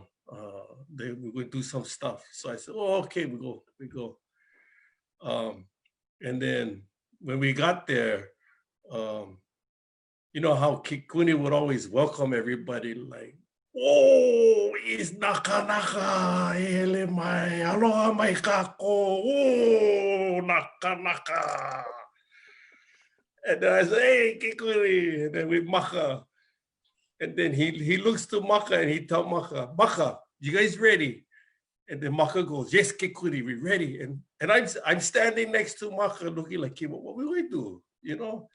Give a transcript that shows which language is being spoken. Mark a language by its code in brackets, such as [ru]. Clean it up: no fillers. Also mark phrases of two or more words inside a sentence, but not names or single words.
[en] We're going to do some stuff. So I said, oh, okay, we go. And then when we got there, you know how Kekuni would always welcome everybody like, oh, it's naka, [haw] hele mai, aloha mai kako, [en] oh, naka. And then I said, hey, Kekuni, and then we maka. And then he looks to Maka and he tells Maka, you guys ready? And then Maka goes, yes, Kekuni, we ready. And I'm standing next to Maka looking like, what we going to do, you know?